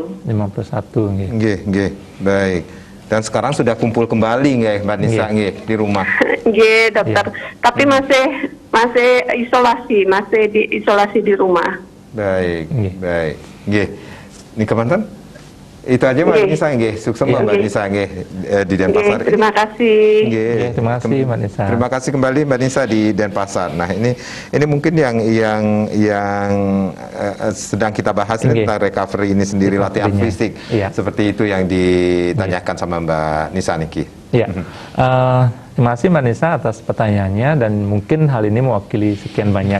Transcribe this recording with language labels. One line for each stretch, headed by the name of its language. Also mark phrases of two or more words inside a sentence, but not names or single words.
Indonesian: 51, baik. Dan sekarang sudah kumpul kembali nggih Mbak Nisa di rumah? Dokter. Tapi masih isolasi, diisolasi di rumah. Baik. Ini kemanten? Itu aja Mbak Nggih. Nisa nggih. Sukses Nggih. Mbak Nisa nggih di Nggih, Denpasar. terima kasih. Nggih. Oke, terima kasih Mbak Nisa. Terima kasih kembali Mbak Nisa di Denpasar. Nah, ini mungkin yang sedang kita bahas ini Nggih. tentang recovery ini sendiri, latihan Recovery-nya. fisik. Iya. Seperti itu yang ditanyakan sama Mbak Nisa Niki. Ya, terima kasih Mbak Nisa atas pertanyaannya, dan mungkin hal ini mewakili sekian banyak